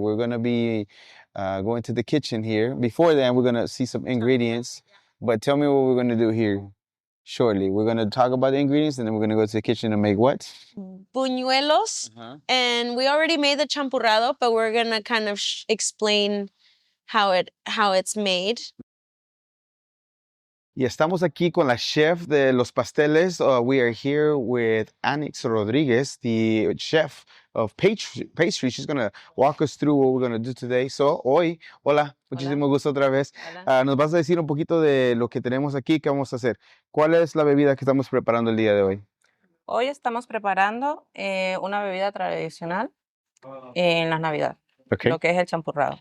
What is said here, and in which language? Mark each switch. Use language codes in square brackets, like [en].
[en] We're going to be going to the kitchen here. Before then, we're going to see some ingredients. But tell me what we're going to do here shortly. We're going to talk about the ingredients, and then we're going to go to the kitchen and make what? Buñuelos. And we already made the champurrado, but we're going to kind of explain how it's made. [es] Y estamos aquí con la chef de los pasteles. [en] We are here with Anix Rodriguez, the chef of pastry. She's going to walk us through what we're going to do today. [es] So, hola, muchísimo gusto otra vez. Nos vas a decir un poquito de lo que tenemos aquí, qué vamos a hacer. ¿Cuál es la bebida que estamos preparando el día de hoy? Hoy estamos preparando una bebida tradicional en las Navidades, lo que es el champurrado.